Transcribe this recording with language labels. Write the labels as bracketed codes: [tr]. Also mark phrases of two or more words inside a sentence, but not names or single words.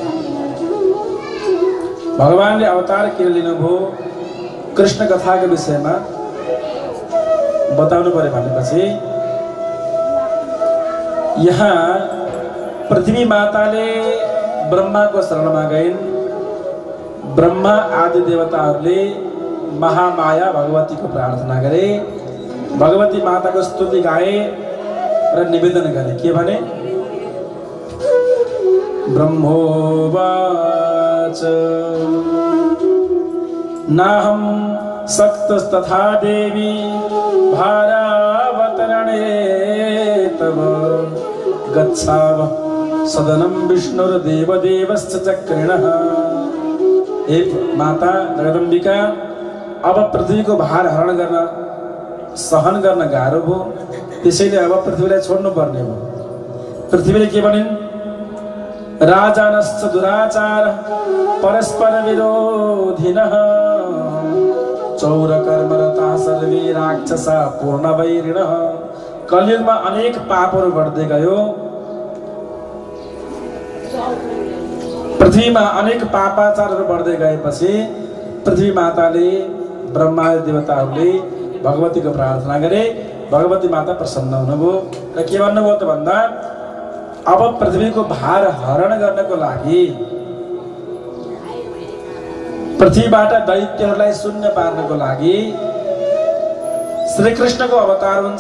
[ne] भगवानले अवतार किन लिनुभयो कृष्ण कथाको विषयमा बताउनु पर्यो भनेपछि यहाँ पृथ्वी माताले ब्रह्माको शरणमा गइन्। ब्रह्मा आदि देवताहरूले महामाया भगवतीको प्रार्थना गरे, भगवती माताको स्तुति गाए र निवेदन गरे। के भने? [sa] ब्रह्मोवाच नाहं सक्तस्तथा देवी भारावतरणे तव गच्छाव सदनं विष्णुर्देवदेवश्च चक्रिणः। [ne] हे माता जगदम्बिका, अब पृथ्वीको भार हरण गर्न सहन गर्न गाह्रो भयो, त्यसैले अब पृथ्वीलाई छोड्नु पर्ने भयो। पृथ्वीले के भनिन्? [sa] राजानश्च दुराचार परस्पर विरोधिनः चौरकर्मरता सर्वे राक्षसा पूर्णवैरिणः। [ne] कलियुगमा अनेक पापहरू बढ्दै गयो। पृथ्वीमा अनेक पापाचारहरू बढ्दै गएपछि पृथ्वी माताले ब्रह्मा देवताहरूले भगवतीको प्रार्थना गरे। भगवती माता प्रसन्न हुनुभयो र के भन्नुभयो त भन्दा अब पृथ्वीको भार हरण गर्नको लागि, पृथ्वीबाट दैत्यहरूलाई शून्य पार्नको लागि श्री कृष्णको अवतार हुन्छ।